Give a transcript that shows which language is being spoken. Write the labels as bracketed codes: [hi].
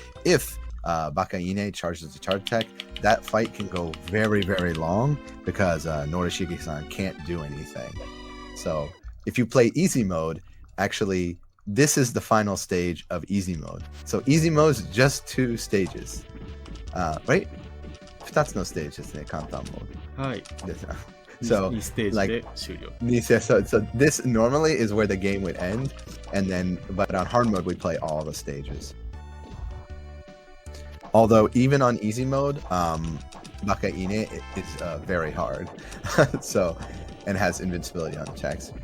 [en] If Bakaine charges the charge attack, that fight can go very, very long because Norishige-san can't do anything. So if you play easy mode, actually this is the final stage of easy mode. So easy mode is just 2 stages. Right? [ja] 2つのステージですね、簡単モード。はい。 [en] So, [ja] 2ステージで終了。 [en] so this normally is where the game would end, and then, but on hard mode we play all the stages. Although even on easy mode, Bakaine is very hard, so, and has invincibility on attacks.